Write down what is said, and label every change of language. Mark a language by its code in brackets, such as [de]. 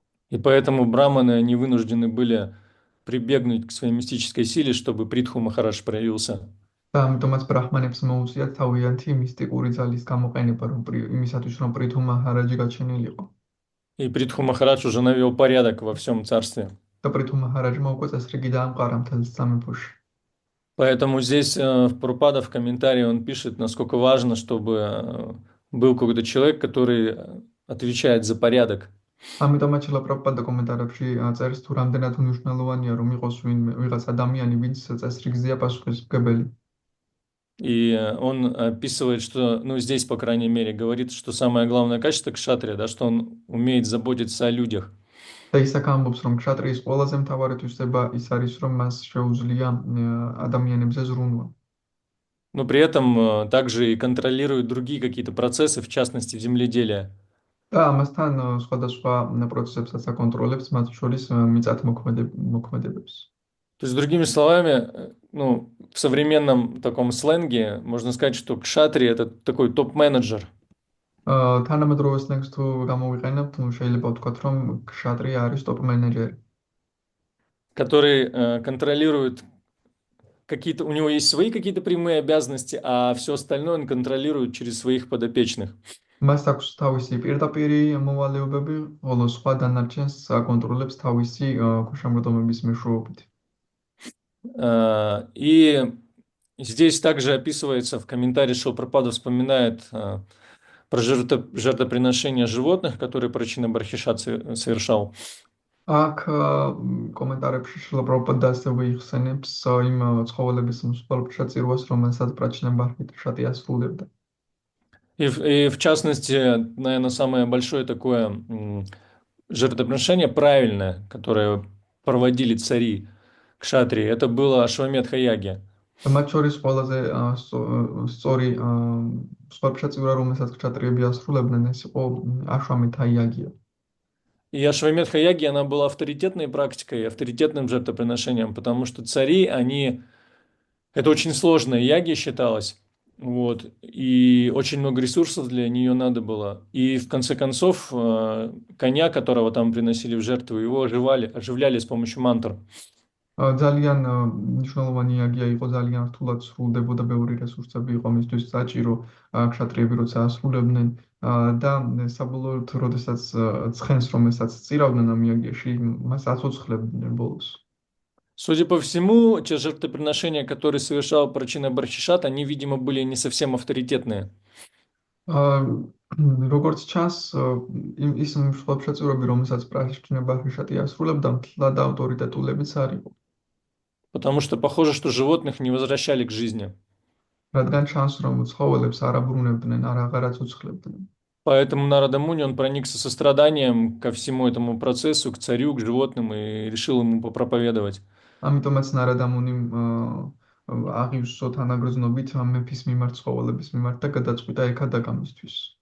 [ru] И поэтому браманы, они вынуждены были прибегнуть к своей мистической силе, чтобы Притху Махарадж проявился. [ka] და ამიტომაც ბრაჰმანებს მოუწიათ თავიანთი მისტიკური ძალის გამოყენება, იმისათვის რომ პრითუ მაჰარაჯი გაჩენილიყო. [ru] И Притху Махарадж уже навел порядок во всем царстве. [ka] და პრითუ მაჰარაჯმა უკვე წესრიგი დაამყარა მთელ სამეფოში. [ru] Поэтому здесь в Прабхупада в комментарии он пишет, насколько важно, чтобы был какой-то человек, который отвечает за порядок. [ka] ამიტომაც შრილა პრაბჰუპადა კომენტარებში წერს, თუ რამდენად მნიშვნელოვანია რომ იყოს ვიღაც ადამიანი, ვინც წესრიგზეა პასუხისმგებელი. [ru] И он описывает, что, ну, здесь, по крайней мере, говорит, что самое главное качество кшатрия, да, что он умеет заботиться о людях. [ka] და ისაკ ამბობს, რომ ქშატრიის ყველაზე მთავარი თვისება ის არის, რომ მას შეუძლია ადამიანებზე ზრუნვა. [ru] Но при этом также и контролирует другие какие-то процессы, в частности, в земледелии. [ka] და ამასთან სხვადასხვა პროცესებსაც აკონტროლებს, მათ შორის მიწათმოქმედებებს. [ru] То есть, другими словами, ну, в современном таком сленге можно сказать, что кшатри – это такой топ-менеджер. [ka] თანამედროვე სლენგს თუ გამოვიყენებთ, შეიძლება ვთქვათ, რომ ქშატრია არის ტოპ-მენეჯერი. [ru] который контролирует какие-то, у него есть свои какие-то прямые обязанности, а все остальное он контролирует через своих подопечных. [ka] მას აქვს თავისი პირდაპირი მოვალეობები, ხოლო სხვა დანარჩენს აკონტროლებს თავისი ქვემოშამოდგომების მეშვეობით. [ru] И здесь также описывается в комментарии Шилпрапада вспоминает про жертвоприношения животных, которые Прачина Бархишат совершал. [ka] აქ კომენტარებში შილაპრაბჰუპადა ასევე იხსენებს იმ ცხოველების მსხვერპლშეწირვას, რომელსაც პრაჩნა ბარჰიშატი ასრულებდა. [ru] И в частности, наверное, самое большое такое жертвоприношение правильное, которое проводили цари кшатрии, это было Ашвамедха Яги. [ka] მათ შორის ყველაზე სწორი მსხვერპლშეწირვა, რომელსაც ქშატრიები ასრულებდნენ, ეს იყო აშვამეთა იაგია. [ru] И Ашвамедха Яги, она была авторитетной практикой, авторитетным жертвоприношением, потому что цари, они... Это очень сложная яги считалось, вот, и очень много ресурсов для нее надо было. И в конце концов, коня, которого там приносили в жертву, его оживляли с помощью мантр. [ka] ძალიან მნიშვნელოვანი იაგია იყო, ძალიან რთულად სრულდებოდა, ბევრი რესურსები იყო მისთვის საჭირო ქშატრიები როცა ასრულებდნენ და საბოლოოდ როდესაც ცხენს რომელსაც წირავდნენ ამ იაგიაში, მას აცოცხლებდნენ ბოლოს. [ru] Судя по всему, те жертвоприношения, которые совершал Прачина Бархишат, они, видимо, были не совсем авторитетные. [ka] როგორც ჩანს, ის მსხვერპლშეწირვები, რომელსაც პრაჩნა ბარჰიშატი ასრულებდა, მთლად ავტორიტეტულებიც არ იყო. [ru] Потому что похоже, что животных не возвращали к жизни. [ka] რადგან ჩანს, რომ ცხოველებს არ აბრუნებდნენ, აღარ აცოცხლებდნენ. [ru] Поэтому Нарада Муни, он проникся состраданием ко всему этому процессу, к царю, к животным и решил ему попроповедовать. [ka] ამიტომაც ნარადა მუნიმ აღივსო თანაგრძნობით მეფის მიმართ, ცხოველების მიმართ და გადაწყვიტა ეკადაგა მისთვის.